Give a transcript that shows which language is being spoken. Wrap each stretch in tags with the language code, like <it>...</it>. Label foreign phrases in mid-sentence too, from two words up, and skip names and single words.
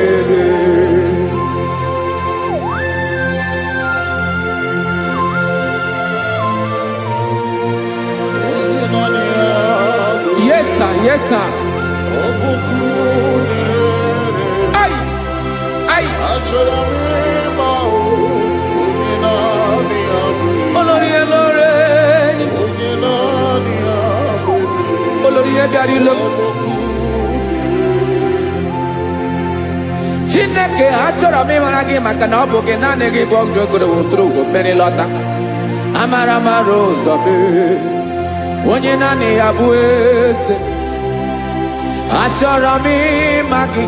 <en>Yes, sir. Yes, sir. Ay, ay.</en> <yo>Olórí Elóreni. Olórí Ebiarilo.</yo> <ig>Chineke achọrọ m ịmara gị maka na ọ bụ gị naanị gị bụ ọgụ ogoro wotoro ugo mmeri lọta. Amara mara ụzọ mee. Onye naanị ya bụ eze. Achọrọ m ịma gị.</ig>